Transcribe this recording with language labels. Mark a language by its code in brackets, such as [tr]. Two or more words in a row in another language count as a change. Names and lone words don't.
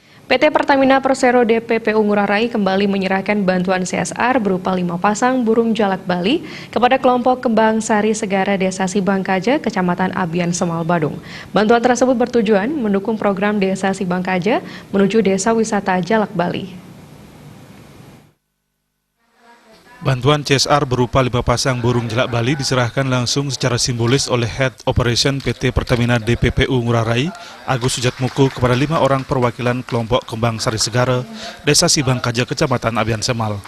[id] PT Pertamina Persero DPPU Ngurah Rai kembali menyerahkan bantuan CSR berupa 5 pasang burung jalak Bali kepada kelompok Kembang Sari Segara Desa Sibangkaja, Kecamatan Abian Semal, Badung. Bantuan tersebut bertujuan mendukung program Desa Sibangkaja menuju Desa Wisata Jalak Bali. Bantuan CSR berupa 5 pasang burung jalak Bali diserahkan langsung secara simbolis oleh [en] Head Operation [id] PT Pertamina DPPU Ngurah Rai, Agus Sujatmoko, kepada 5 orang perwakilan kelompok Kembang Sari Segara, Desa Sibangkaja, Kecamatan Abian Semal.